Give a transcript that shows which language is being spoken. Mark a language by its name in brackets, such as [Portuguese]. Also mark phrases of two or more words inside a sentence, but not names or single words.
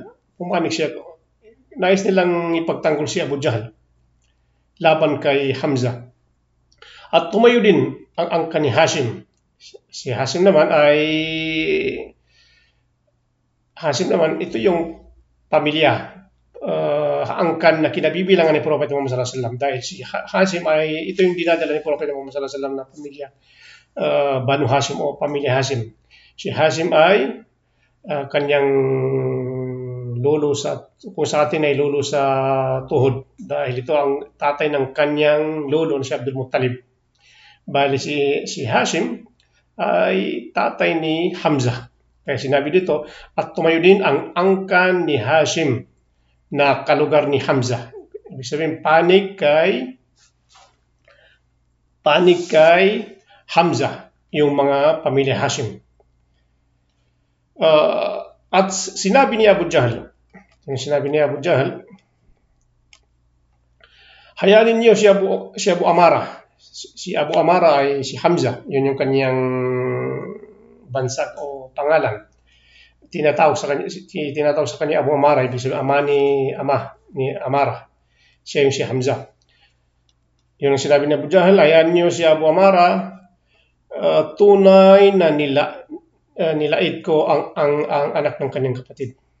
[Filipino] Pumanik siya. Nais nilang ipagtanggol si Abu Jahl laban kay Hamzah. At tumayo din ang angkan ni Hashim. Si Hashim naman, ito yung pamilya, angkan na kinabibilangan ni Prophet Muhammad [Arabic] صلى الله عليه وسلم. [Filipino] Dahil si Hashim ito yung dinadala ni Prophet Muhammad [Arabic] صلى الله عليه وسلم [Filipino] na pamilya, Banu Hashim o pamilya Hashim. Si Hashim ay kanyang lolo kung sa atin ay lolo sa tuhod, dahil ito ang tatay ng kanyang lolo na si Abdul Muttalib. Bali si Hashim ay tatay ni Hamzah. Kaya sinabi dito, at tumayo din ang angkan ni Hashim na kalugar ni Hamzah. Ibig sabihin, panig kay Hamzah, yung mga pamilya Hashim. At sinabi ni Abu Jahl, hayalin niyo si Abu Amara. Si Abu Amara ay si Hamzah, yun yung kanyang bansak o pangalan. Tinatawag sa kanya Abu Amara, ibig sabihin ama ni Amara. Siya yung si Hamza. Yun ang sinabi ni Abu Jahal, hayaan niyo si Abu Amara, tunay na nilait ko ang anak ng kanyang kapatid.